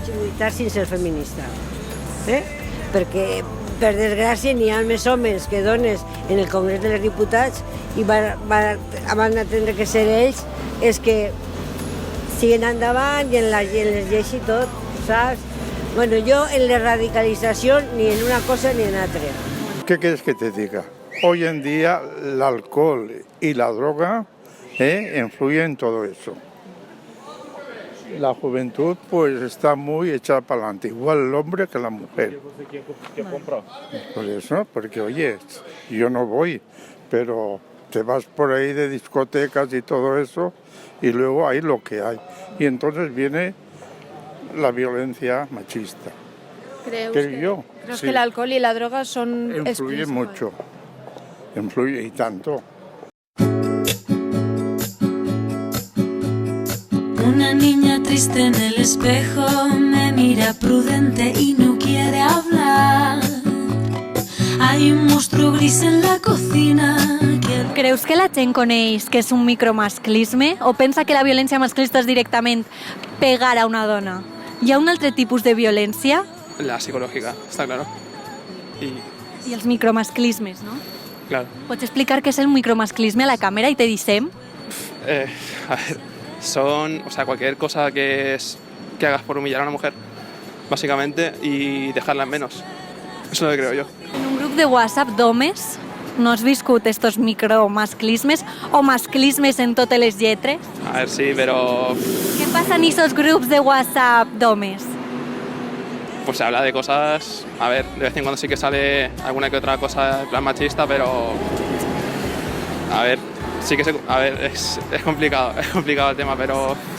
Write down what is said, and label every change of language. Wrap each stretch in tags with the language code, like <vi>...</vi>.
<ca>lluitar sense ser feminista. Perquè, per desgràcia, n'hi ha més homes que dones en el Congrés dels Diputats i van atendre que ser ells és que siguen endavant i en les lleis i tot, saps?</ca> <es>Bueno, yo en la radicalización ni en una cosa ni en otra. ¿Qué quieres que te diga? Hoy en día el alcohol y la droga influyen en todo eso. La juventud pues está muy echada para adelante, igual el hombre que la mujer. Por eso, porque oye, yo no voy, pero te vas por ahí de discotecas y todo eso y luego hay lo que hay. Y entonces viene la violencia machista. ¿Crees Sí. que el alcohol y la droga son... Influye mucho, influye y tanto. Una niña triste en el espejo me mira prudente y no quiere hablar. Hay un monstruo gris en la cocina.</es> <ca>Creus que la gent coneix que és un micromasclisme o pensa que la violència masclista és directament pegar a una dona? Hi ha un altre tipus de violència?</ca> <es>La psicológica, está claro.</es> <ca>I els micromasclismes, no?</ca> <es>Claro.</es> <ca>Pots explicar què és el micromasclisme a la càmera i te dissem?</ca> <es>A ver, son, o sea, cualquier cosa que hagas por humillar a una mujer, básicamente, y dejarla en menos. Eso es lo que creo yo.</es> <ca>En un grup de WhatsApp d'homes no has viscut estos micromasclismes o masclismes en totes les lletres?</ca> <es>A ver, sí, pero</es> <ca>Què passa en esos grups de WhatsApp d'homes?</ca> <es>pues se habla de cosas, a ver, de vez en cuando sí que sale alguna que otra cosa en plan machista, pero a ver, sí que es complicado el tema, pero</es>